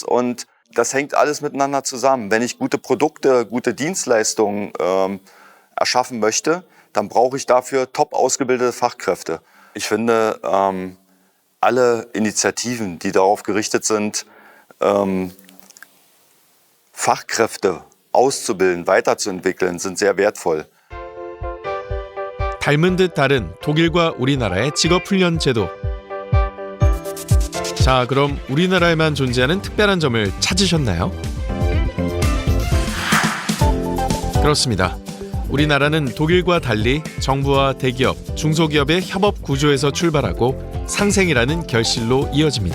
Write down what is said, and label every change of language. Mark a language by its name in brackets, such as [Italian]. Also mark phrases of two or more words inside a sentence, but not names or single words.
[German] Und das hängt alles miteinander zusammen. Wenn ich gute Produkte, gute Dienstleistungen erschaffen möchte, dann brauche ich dafür top ausgebildete Fachkräfte. Ich finde, alle Initiativen, die darauf gerichtet sind, Fachkräfte auszubilden, weiterzuentwickeln, sind sehr wertvoll. [Korean] 닮은 듯 다른 독일과 우리나라의 직업훈련 제도. 자, 그럼 우리나라에만 존재하는 특별한 점을 찾으셨나요? 그렇습니다. 우리나라는 독일과 달리 정부와 대기업, 중소기업의 협업 구조에서 출발하고 상생이라는 결실로 이어집니다.